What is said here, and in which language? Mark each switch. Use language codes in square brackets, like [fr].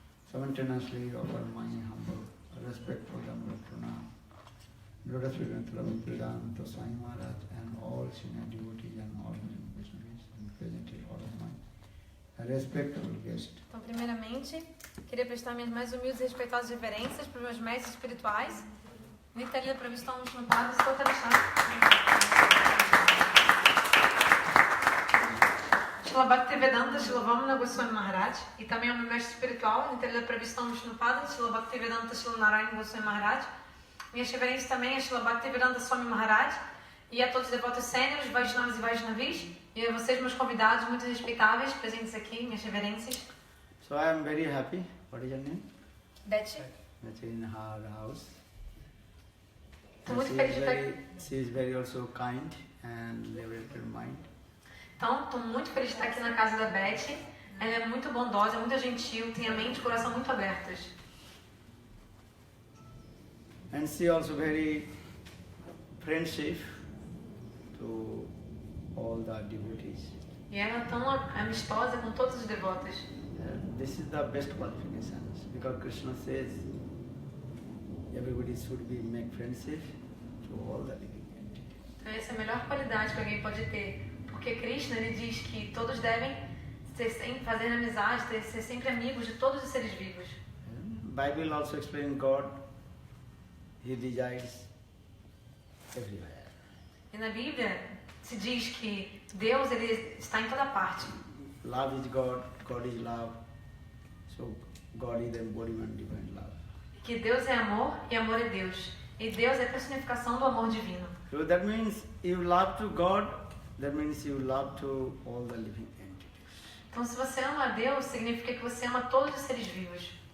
[en] Simultaneously offer my humble, respectful and pranam. Lotus Vedanta Bhaktivedanta Swami Maharaj and all senior devotees and all Vaishnavas and present here, all of my respectable guests. [pt] Então, primeiramente, queria prestar minhas mais humildes e respeitosas reverências para os meus mestres espirituais. Nitalila Pravistam Vishnupada Stotaracham. Shila Bhaktivedanta Shila Vamana Goswami Maharaj. E também ao meu mestre espiritual, Nitalila Pravistam Vishnupada Shila Bhaktivedanta Shila Narayana Goswami Maharaj. Minhas reverências também a Shila Bhaktivedanta Swami Maharaj e a todos os devotos sêniores, Vaishnavas e Vaishnavis, e a vocês, meus convidados, muito respeitáveis, presentes aqui, minhas reverências. [en] So I am very happy. What is your name? Betty. That's in her house. [pt] Estou muito feliz de estar aqui. [en] She is very also kind and liberal mind. [pt] Então, estou muito feliz de estar aqui na casa da Betty. Ela é muito bondosa, muito gentil, tem a mente e o coração muito abertos. [en] And she also very friendship to all the devotees. [pt] E ela é tão amistosa com todos os devotos. [en] This is the best qualifications because Krishna says everybody should be make friendship to all the living entities. [pt] Então essa é a melhor qualidade que alguém pode ter, porque Krishna ele diz que todos devem fazer amizade, ser sempre amigos de todos os seres vivos. [en] Bible also explains God, He resides everywhere. [pt] E na Bíblia se diz que Deus ele está em toda parte. [en] Love is God, God is love. So God is the embodiment of divine love. [pt] Que Deus é amor e amor é Deus. E Deus é a personificação do amor divino. [en] So that means you love to God, that means you love to all the living entities. [pt] Então se você ama a Deus, significa que você ama todos os seres vivos.